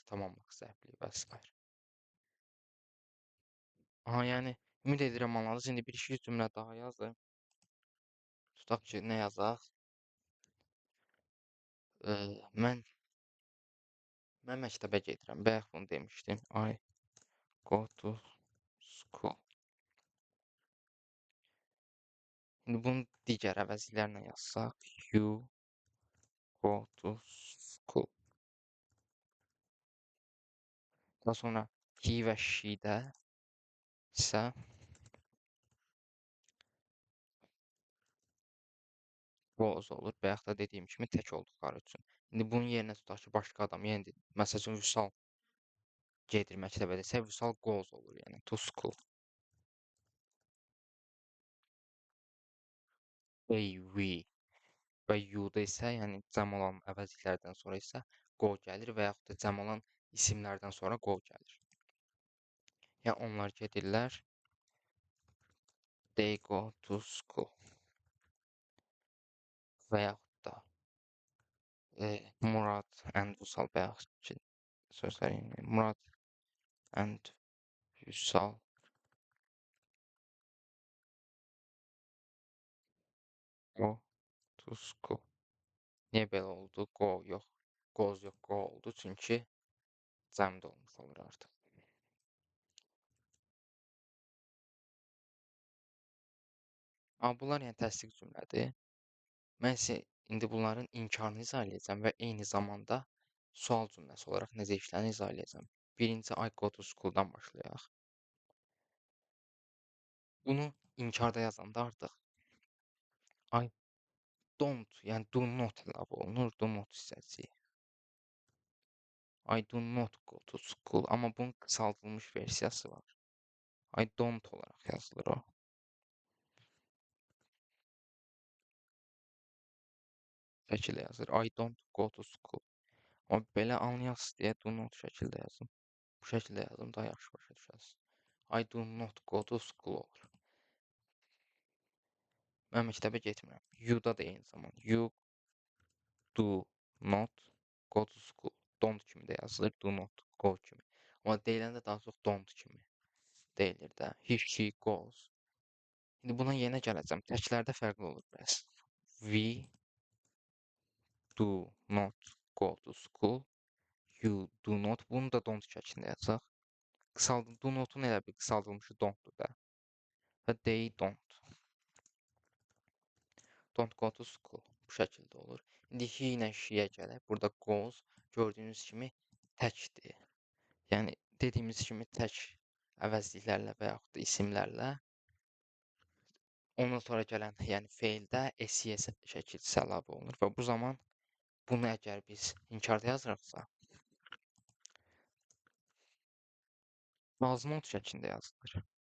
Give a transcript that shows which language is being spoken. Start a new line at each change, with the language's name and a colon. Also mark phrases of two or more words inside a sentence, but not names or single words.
Azerbaijani: Tamamlıq zərfliyi və s. Aha, yəni ümid edirəm anladınız. İndi bir iki cümlə daha yazdım. Tutaq ki nə yazaq? Mən məktəbə gedirəm. Bayaq bunu demişdim.
English: I go to school.
Azerbaijani: İndi bunu digər əvəzliklərlə yazsaq.
English: You go to school.
Azerbaijani: Daha sonra he və she-də isə goes olur. Bayaq da dediyim kimi tək olduqları üçün. İndi bunun yerinə tutaq ki, başqa adam, yəni məsəl üçün Vüsal gedir məktəbə desə, Vüsal goes olur, yəni
English: to school.
Azerbaijani: We və you-da isə, yəni cəm olan əvəzliklərdən sonra isə go gəlir və yaxud da cəm olan isimlərdən sonra go gəlir. Yəni onlar gedirlər.
English: They go to school.
Azerbaijani: Və yaxud da Murad and Vüsal bayaq ki sözlərim.
English: Murad and Vüsal go to school.
Azerbaijani: Niyə belə oldu? Go yox. Goes yox, go oldu. Çünki cəmdə olmuş olur artıq. Amma bunlar yəni təsdiq cümlədir. Mən isə indi bunların inkarını izah edəcəm və eyni zamanda sual cümləsi olaraq necə işlənir izah edəcəm. Birinci
English: I go to school-
Azerbaijani: dan başlayaq. Bunu inkarda yazanda artıq
English: I don't,
Azerbaijani: yəni
English: do not
Azerbaijani: əlavə olunur.
English: Do not hissəsi. I do not go to school.
Azerbaijani: Amma bunun qısaldılmış versiyası var.
English: I don't
Azerbaijani: olaraq yazılır o. Şəkildə yazılır.
English: I don't go to school.
Azerbaijani: Amma belə anlayasınız deyə
English: do not
Azerbaijani: şəkildə yazdım. Bu şəkildə yazdım, daha yaxşı başa düşəsiniz.
English: I do not go to school olur.
Azerbaijani: Mən məktəbə getmirəm. You-da da eyni zaman.
English: You do not go to school.
Azerbaijani: Don't kimi də yazılır,
English: do not go
Azerbaijani: kimi. Amma deyiləndə daha çox don't kimi deyilir də.
English: He, she goes.
Azerbaijani: İndi buna yenə gələcəm. Təklərdə fərqli olur bəs.
English: We do not go to school. You do not.
Azerbaijani: Bunu da don't şəklində yazaq.
English: Do not'un
Azerbaijani: elə bir qısaldılmışı don't-dur da.
English: Və they don't. Don't go to school.
Azerbaijani: Bu şəkildə olur. İndi he ilə she-yə gələk. Burada goes gördüyünüz kimi təkdir. Yəni dediyimiz kimi tək əvəzliklərlə və yaxud da isimlərlə ondan sonra gələn, yəni feildə SES şəkilçisi əlavə olunur və bu zaman bunu əgər biz inkarda yazırıqsa doesn't şəklində yazılır.